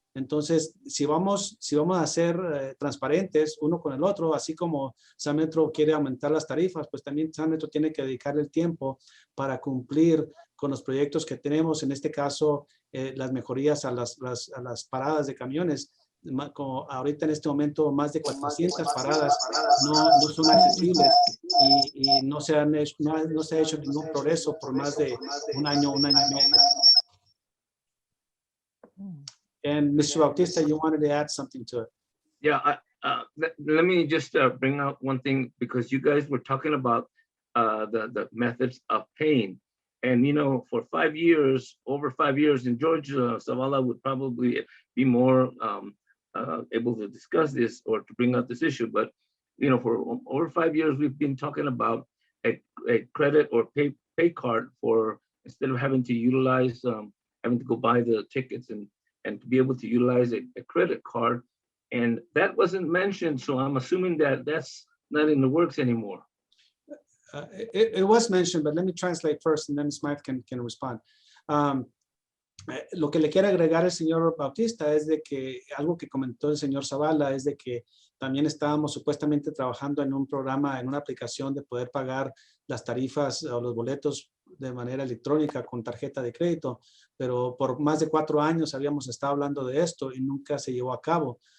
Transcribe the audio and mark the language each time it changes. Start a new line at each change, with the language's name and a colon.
Spanish: Entonces, si vamos a ser transparentes uno con el otro, así como San Metro quiere aumentar las tarifas, pues también San Metro tiene que dedicarle el tiempo para cumplir con los proyectos que tenemos, en este caso, las mejorías a las paradas de camiones. Como ahorita en este momento más de 400 paradas no son accesibles y no se ha hecho ningún progreso por más de un año y medio.
English: And Mr. Bautista, you wanted to add something to it. Yeah, let me just bring out one thing, because you guys were talking about the methods of paying. And, for 5 years, over 5 years, and George Zavala would probably be more able to discuss this or to bring out this issue. But, for over 5 years, we've been talking about a credit or pay card for, instead of having to utilize, having to go buy the tickets and to be able to utilize a credit card. And that wasn't mentioned, so I'm assuming that that's not in the works anymore. It was mentioned, but let me translate first and then Smythe can respond.
Spanish: Lo que le quiere agregar el señor Bautista es de que algo que comentó el señor Zavala es de que también estábamos supuestamente trabajando en un programa, en una aplicación de poder pagar las tarifas o los boletos de manera electrónica con tarjeta de crédito, pero por más de 4 años habíamos estado hablando de esto y nunca se llevó a cabo.